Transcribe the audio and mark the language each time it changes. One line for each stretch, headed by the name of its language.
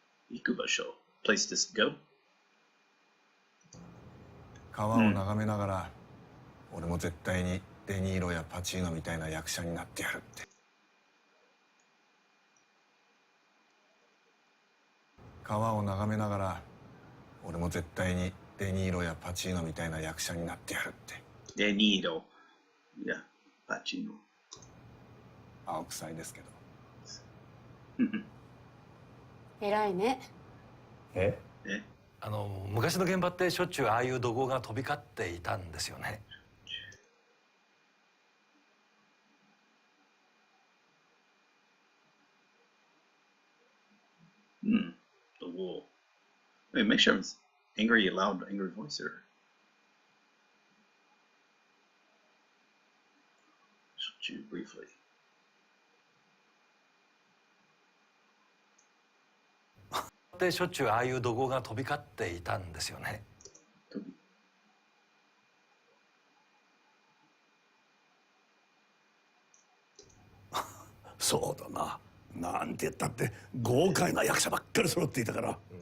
Japanese: 行く場所
English: place to go.
Japanese: 川を眺めながら、俺も絶対にデニーロやパチーノみたいな役者になってやるって。川を眺めながら、俺も絶対にデニーロやパチーノみたいな役者になってやるって。デニーロやパチーノ。青臭いですけど。偉いね。昔の現場ってしょっちゅうああいう怒号が飛び交っていたんですよね。
English: The wall. Wait, make sure it's angry, loud, angry voice, or should you briefly?
Japanese: でしょっちゅうああいう怒号が飛び交っていたんですよね。そうだな。なんて言ったって豪快な役者ばっかり揃っていたから。